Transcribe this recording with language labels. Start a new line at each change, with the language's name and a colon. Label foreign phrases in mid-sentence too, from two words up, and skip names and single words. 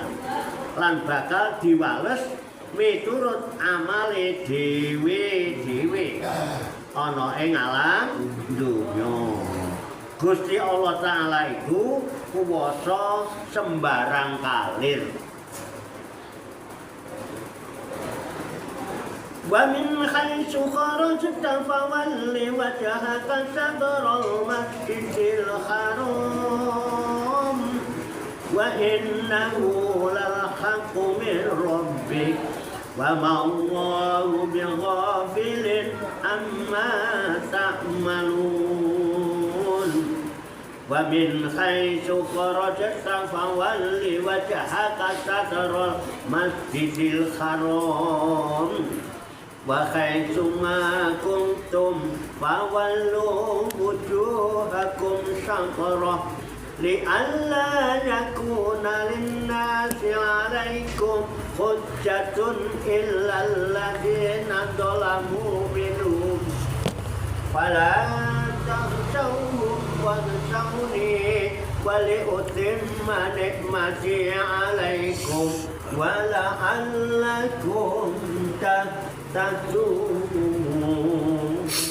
Javanese: Lan bakal diwales miturut amale dhewe-dhewe ana ing alam donya. Gusti Allah Ta'ala iku kuwasa sembarang kalir.
Arabic: ومن حيث خرجت فول وجهك شطر المسجد الحرام. وإنه للحق من ربك وما الله بغافل عما تعملون ومن حيث خرجت فول وجهك شطر المسجد الحرام وحيث ما كنتم فولوا وجوهكم شطره لئلا يكون للناس عليكم حجة إلا الذين ظلموا منهم فلا تخشوهم واخشوني ولأتم نعمتي عليكم ولعلكم تتقون.